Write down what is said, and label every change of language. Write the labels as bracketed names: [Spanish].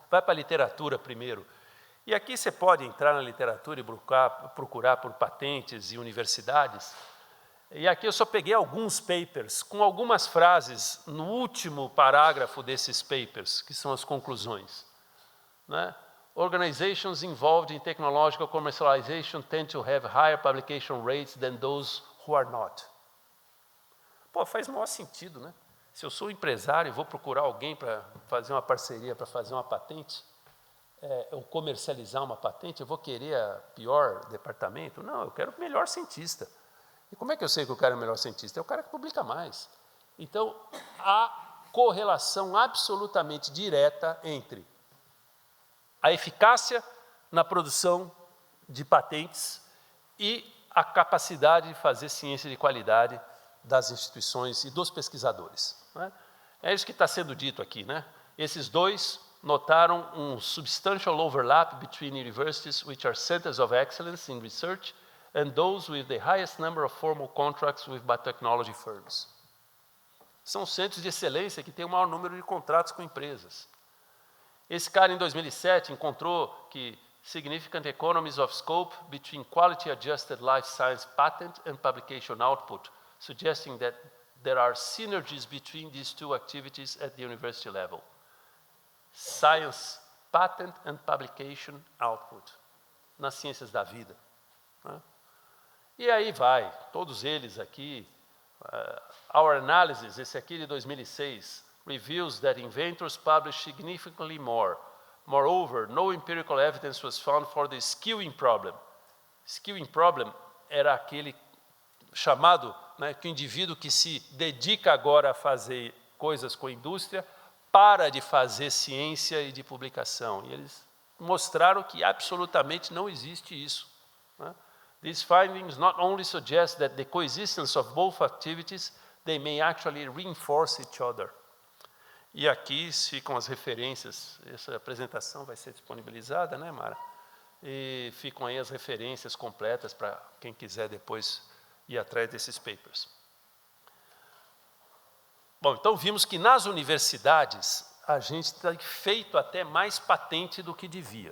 [Portuguese] Vai para a literatura primeiro. E aqui você pode entrar na literatura e procurar por patentes e universidades. E aqui eu só peguei alguns papers, com algumas frases no último parágrafo desses papers, que são as conclusões, né? [English] Organizations involved in technological commercialization tend to have higher publication rates than those who are not. [Portuguese] Pô, faz o maior sentido, né? Se eu sou empresário e vou procurar alguém para fazer uma parceria, para fazer uma patente, ou comercializar uma patente, eu vou querer o pior departamento? Não, eu quero o melhor cientista. E como é que eu sei que eu quero o melhor cientista? É o cara que publica mais. Então, há correlação absolutamente direta entre a eficácia na produção de patentes e a capacidade de fazer ciência de qualidade das instituições e dos pesquisadores. Né? É isso que está sendo dito aqui. Né? Esses dois notaram um [English] substantial overlap between universities which are centers of excellence in research and those with the highest number of formal contracts with biotechnology firms. [Portuguese] São centros de excelência que têm o maior número de contratos com empresas. Esse cara, em 2007, encontrou que [English] significant economies of scope between quality-adjusted life science patent and publication output, suggesting that there are synergies between these two activities at the university level. Science patent and publication output, [Portuguese] nas ciências da vida. Né? E aí vai, todos eles aqui. [English] Our analysis, [Portuguese] esse aqui de 2006, [English] reveals that inventors publish significantly more. Moreover, no empirical evidence was found for the skewing problem. [Portuguese] Skewing problem era aquele chamado, né, que o indivíduo que se dedica agora a fazer coisas com a indústria para de fazer ciência e de publicação. E eles mostraram que absolutamente não existe isso. Né? [English] These findings not only suggest that the coexistence of both activities, they may actually reinforce each other. [Portuguese] E aqui ficam as referências, essa apresentação vai ser disponibilizada, né, Mara? E ficam aí as referências completas para quem quiser depois ir atrás desses papers. Bom, então vimos que nas universidades a gente tem feito até mais patente do que devia.